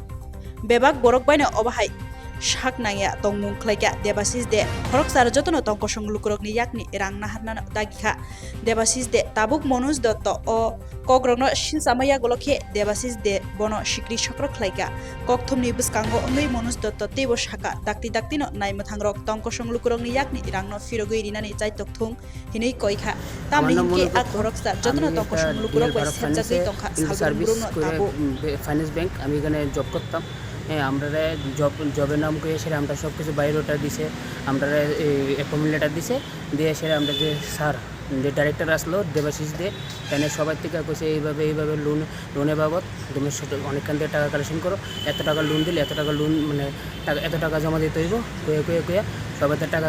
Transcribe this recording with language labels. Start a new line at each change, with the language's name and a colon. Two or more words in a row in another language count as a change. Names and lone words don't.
Kok Borok: bebak borok baino obahai shak nangya tongmung khlaika Debashish De khoroksar jotono tongkosong lukurokni yakni rang naharna dagikha Debashish De tabuk Manoj Dotto o kogrokno sinsamaya golokhe Debashish De bono sikri sokro khlaika kokthumni buskango ngai Manoj Dotto tebo saka dakti no naimothangrok tongkosong lukurokni yakni rangno firogui rinani chaitokthung hinei koikha tamni ke a khoroksar jotono tongkosong lukurok bai senjagui tongkha salburungno tabo
English: finance bank
Bangla: আমি এখানে জব করতাম আমরা জবের নাম করে সেটা আমরা সব কিছু বায়োডাটা দিছে আমরা
English: appointment letter
Bangla: দিছে দিয়ে সেটা আমরা যে স্যার যে ডাইরেক্টর আসলো দেবাশিস দে তাহলে সবার থেকে কইছে এইভাবে লোনের বাবদ তুমি অনেকখান থেকে টাকা কালেকশন করো এত টাকা লোন দিলে এত টাকা লোন মানে এত টাকা জমা দিতে হইব কয়ে সবার টাকা